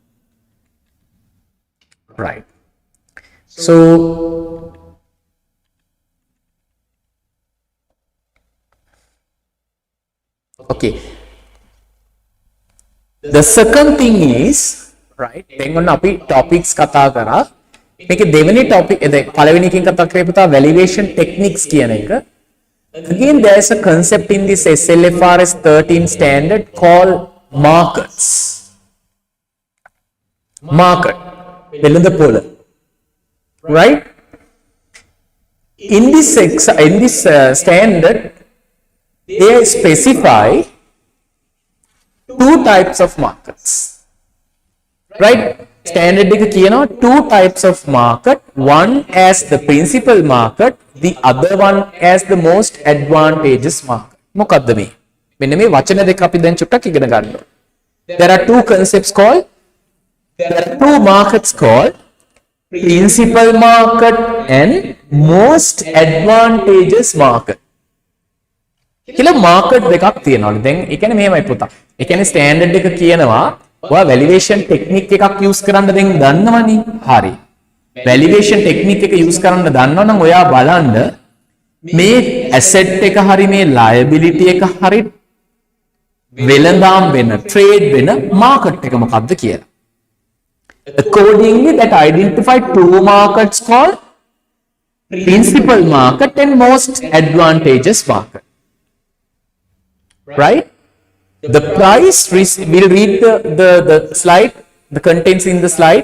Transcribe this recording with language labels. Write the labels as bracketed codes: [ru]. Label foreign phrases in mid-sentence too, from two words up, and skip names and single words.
[en] Right. So, okay. The second thing is, right, then on [si] අපි topics කතා කරා. මේකේ දෙවෙනි topic පළවෙනි එකකින් කතා කරේ පුතා [en] valuation techniques [si] කියන එක. [en] Again, there is a concept in this SFRS 13 standard called markets. Market. Right? In this standard, they specify two types of markets. Right? [si] Standard එක කියනවා [en] two types of market, one as the principal market, the other one as the most advantageous market. [si] මොකද්ද මේ? මෙන්න මේ වචන දෙක අපි දැන් චුට්ටක් ඉගෙන ගන්න ඕනේ. [en] There are two concepts called, there are two markets called principal market and most advantageous market. [si] කියලා market දෙකක් තියෙනවලු. දැන් ඒ කියන්නේ මෙහෙමයි පුතා. ඒ කියන්නේ standard එක කියනවා ඔයා [en] valuation technique [si] එකක් use කරන්න දැන් දන්නවනේ. හරි. [en] valuation technique [si] එක use කරන්න දන්නවනම් ඔයා බලන්න මේ asset එක හරි මේ liability එක හරි වෙළඳාම් වෙන trade වෙන market එක මොකක්ද කියලා. [en] Accordingly, that identified two markets called principal market and most advantageous market. Right? The price, we'll read the slide, the contents in the slide.